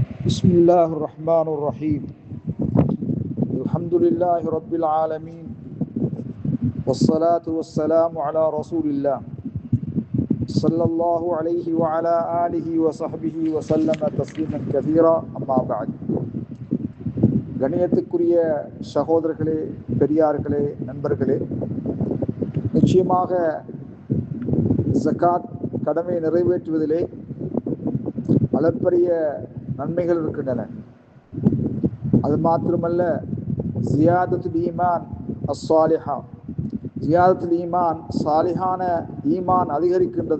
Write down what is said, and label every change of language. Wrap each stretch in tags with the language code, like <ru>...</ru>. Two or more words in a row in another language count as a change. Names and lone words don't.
<ar>بسم الله الرحمن الرحيم الحمد لله رب العالمين والصلاة والسلام على رسول الله صلى الله عليه وعلى آله وصحبه وسلم تسليما كثيرا أما بعد</ar> <ta>கணியத்துக்குரிய சகோதரர்களே, பெரியார்களே, நண்பர்களே, நிச்சயமாக ஜகாத் கடமை நிறைவேற்றுவதிலே அளப்பரிய நன்மைகள் இருக்கின்றன. அது மாத்திரமல்ல,</ta> <ar>زيادة الإيمان الصالحة, زيادة الإيمان</ar> <ta>சாலிஹான ஈமான் அதிகரிக்கின்றது.</ta>